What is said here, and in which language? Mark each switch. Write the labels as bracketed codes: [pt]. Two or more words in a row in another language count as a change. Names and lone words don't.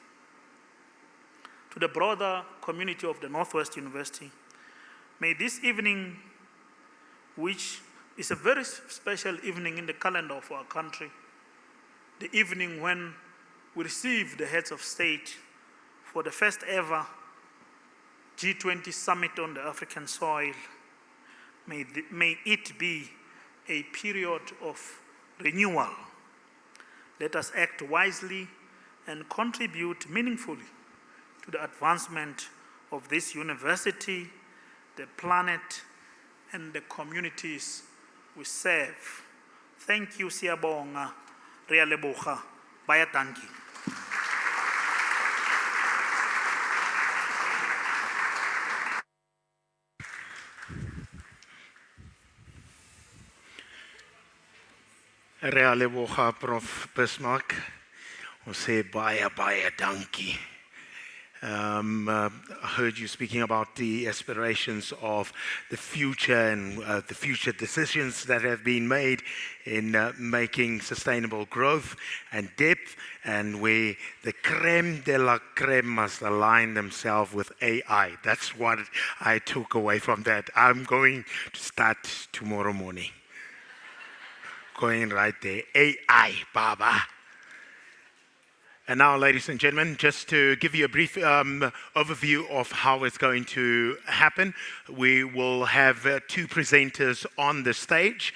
[en] To the broader community of the Northwest University, may this evening, which is a very special evening in the calendar of our country, the evening when we receive the heads of state for the first ever G20 summit on the African soil, may it be a period of renewal. Let us act wisely and contribute meaningfully to the advancement of this university, the planet, and the communities we serve. Thank you, [zu] siyabonga, [tn] re a leboga, [af] baie dankie. [tn] Re a leboga, Prof. Bismarck. [af] Ons sê baie dankie. [en] I heard you speaking about the aspirations of the future and the future decisions that have been made in making sustainable growth and depth, and where the [fr] creme de la creme [en] must align themselves with AI. That's what I took away from that. I'm going to start tomorrow morning. Going right there. AI, Baba. And now, ladies and gentlemen, just to give you a brief overview of how it's going to happen, we will have two presenters on the stage.